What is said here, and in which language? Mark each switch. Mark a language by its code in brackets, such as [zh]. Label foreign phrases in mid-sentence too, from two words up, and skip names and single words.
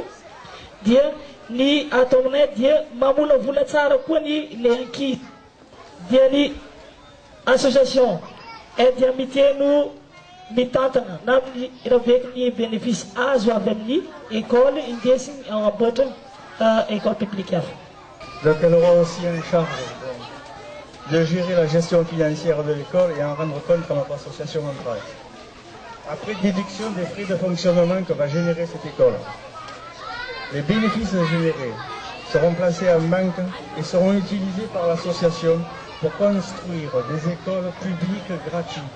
[mg] Dia ny ato aminay dia mamolavola tsara koa ny le ankizy. Dia ny [fr] association aide amitié [mg] no mitantana na amin'ny rabeky ny bénéfice azo avy amin'ny école indesiny amboatra [fr] école publique [mg] hafa. [fr] Donc elle aura aussi en charge de gérer la gestion financière de l'école et en rendre compte à notre association en travail. Après déduction des frais de fonctionnement que va générer cette école, les bénéfices générés seront placés en banque et seront utilisés par l'association pour construire des écoles publiques gratuites.